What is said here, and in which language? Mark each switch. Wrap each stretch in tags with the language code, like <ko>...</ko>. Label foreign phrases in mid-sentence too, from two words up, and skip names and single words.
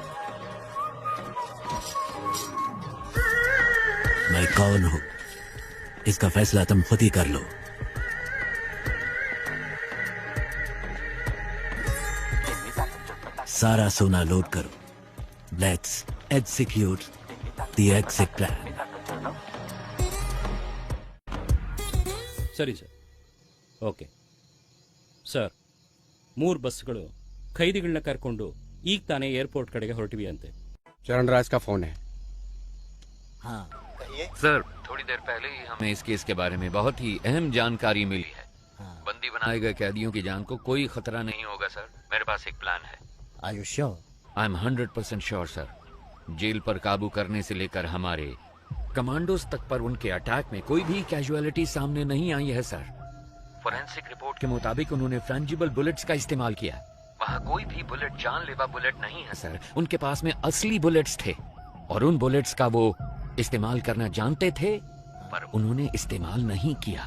<hi>मैं कौन हूं? इसका फैसला तुम खुद ही कर लो। सारा सोना लोड करो।</hi> <en>let's execute the exit plan.</en> <kn>ಸರಿ ಸರ್. ಓಕೆ ಸರ್, 3 ಬಸ್ಗಳು ಖೈದಿಗಳನ್ನ ಕರ್ಕೊಂಡು ಈಗ ತಾನೇ ಏರ್ಪೋರ್ಟ್ ಕಡೆಗೆ ಹೊರಟಿವಿ ಅಂತೆ.</kn> <hi>चरणराज का फोन है। हाँ सर, थोड़ी देर पहले ही हमें इस केस के बारे में बहुत ही अहम जानकारी मिली है। बंदी बनाए गए कैदियों की जान को कोई खतरा नहीं होगा सर। मेरे पास एक प्लान है।</hi> <en>Are you sure? I am 100% sure sir.</en> <hi>जेल पर काबू करने से लेकर हमारे कमांडोज तक पर उनके अटैक में कोई भी कैजुअलिटी सामने नहीं आई है सर। फोरेंसिक रिपोर्ट के मुताबिक उन्होंने फ्रेंजिबल बुलेट्स का इस्तेमाल किया। वहाँ कोई भी बुलेट जानलेवा बुलेट नहीं है सर। उनके पास में असली बुलेट्स थे और उन बुलेट्स का वो इस्तेमाल करना जानते थे, पर उन्होंने इस्तेमाल नहीं किया।</hi>